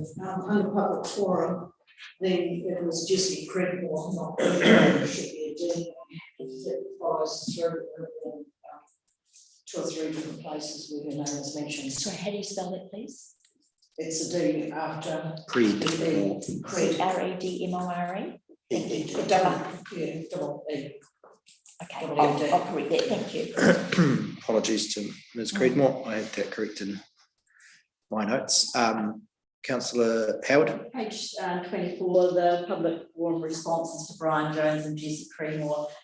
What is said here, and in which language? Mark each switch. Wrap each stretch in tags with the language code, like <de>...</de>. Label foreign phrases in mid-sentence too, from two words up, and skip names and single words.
<en>Under public forum, it was Jesse Credmore, not should be a D. It follows through 2 or 3 different places where her name is mentioned. So how do you spell that, please? It's a D after Creed. Cred. R-E-D-M-O-R-E? Yeah, double E. Okay, I'll correct that, thank you. Apologies to Ms. Creedmore. I had that correct in my notes. Councillor Howard. Page 24, the public forum responses to Brian Jones and Jesse Creedmore.</en>